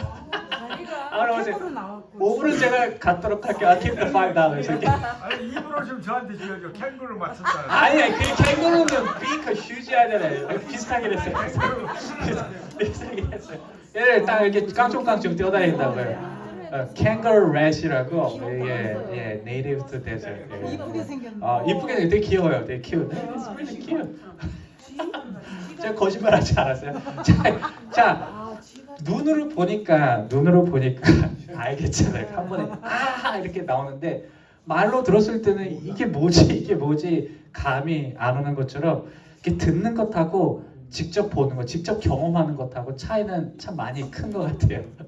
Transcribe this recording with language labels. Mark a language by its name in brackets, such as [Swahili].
[Korean] 캥거루 나왔고. 5분은 제가 갖도록 할게요. [English] I'll keep the $5. [Korean] 아니 입으로 좀 저한테 줘야죠. 캥거루 맞췄잖아. 아니 그 캥거루는 비커 휴지 하잖아요. 비슷하게 했어요. 비슷하게 했어요. 얘를 딱 이렇게 깡총깡총 뛰어다닌다고요. [English] Kangaroo rat이라고 예, native to desert. [Korean] 예. 이쁘게 생겼네. 이쁘게 되게 귀여워요. 되게 cute. [English] It's really cute. [Korean] 제가 거짓말하지 않았어요. 자, 눈으로 보니까 알겠잖아요. 한 번에 아 이렇게 나오는데 말로 들었을 때는 이게 뭐지 감이 안 오는 것처럼 이렇게 듣는 것하고 직접 보는 것, 직접 경험하는 것하고 차이는 참 많이 큰 것 같아요.